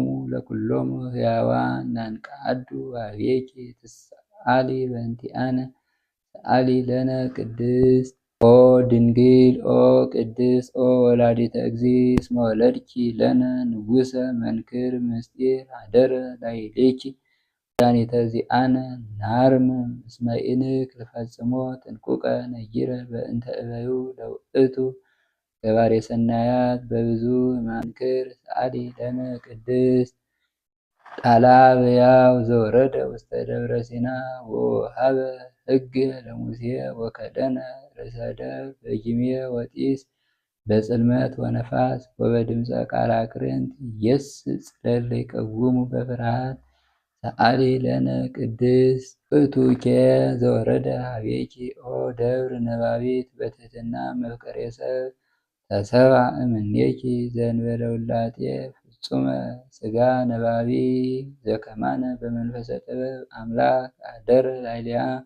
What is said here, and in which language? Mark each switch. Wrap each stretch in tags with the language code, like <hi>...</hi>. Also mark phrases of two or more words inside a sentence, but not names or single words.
<gez>ለኩሎሙ ሕያዋን ናንቃዱ ኀቤኪ ትሰአሊ በእንቲአነ ሰአሊ ለነ ቅድስት ኦ ድንግል ኦ ቅድስት ኦ ወላዲተ እግዚእ እስመ ወለድኪ ለነ ንጉሰ መንክር ምስጢር ኀደረ ላዕሌኪ መድኃኒተ ዚአነ ናርምም እስመ ኢንክል ፈጽሞ ጥንቁቀ ነጊረ በእንተ እበዩ ለውእቱ ገባሬ ሰናያት በብዙ መንክር ሰአሊ ለነ ቅድስት ቃላ በያው ዘወረደ ውስተ ደብረ ሲና ወወሀበ ሕግ ለሙሴ ወከደነ ርእሰ ደብር በጊሜ ወጢስ በጽልመት ወነፋስ ወበድምፀ ቃላ ክርንት ኢየስጽ ለእለ ይቀውሙ በፍርሃት ሰአሊ ለነ ቅድስት ውእቱኬ ዘወረደ ኀቤኪ ኦ ደብር ነባቢት በትሕትና መፍቀሬ ሰብ ተሰብአ እምኔኪ ዘእንበለ ውላጤ ፍጹመ ሥጋ ነባቢ ዘከማነ በመንፈሰ ጥበብ አምላክ አደረ ላዕሌሃ</gez>